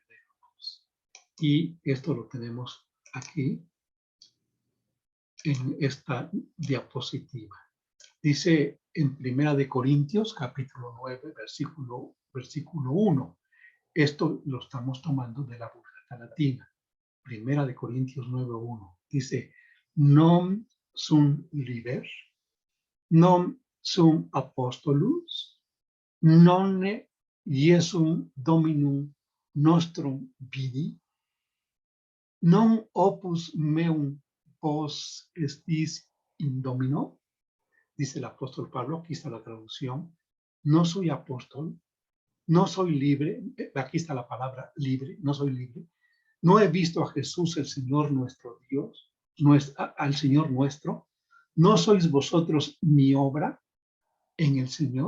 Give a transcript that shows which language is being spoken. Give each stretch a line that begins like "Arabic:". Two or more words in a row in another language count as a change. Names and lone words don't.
Spanish: Y esto lo tenemos aquí en esta diapositiva. Dice en Primera de Corintios, capítulo 9, versículo 1. Esto lo estamos tomando de la Vulgata Latina. Primera de Corintios 9:1. Dice,
Latin: non sum liber, non sum apostolus, nonne Iesum Dominum nostrum vidi, non opus meum vos estis in domino,
Spanish: dice el apóstol Pablo, aquí está la traducción, no soy apóstol, no soy libre, aquí está la palabra libre, no soy libre, no he visto a Jesús el Señor nuestro Dios, al Señor nuestro, no sois vosotros mi obra en el Señor.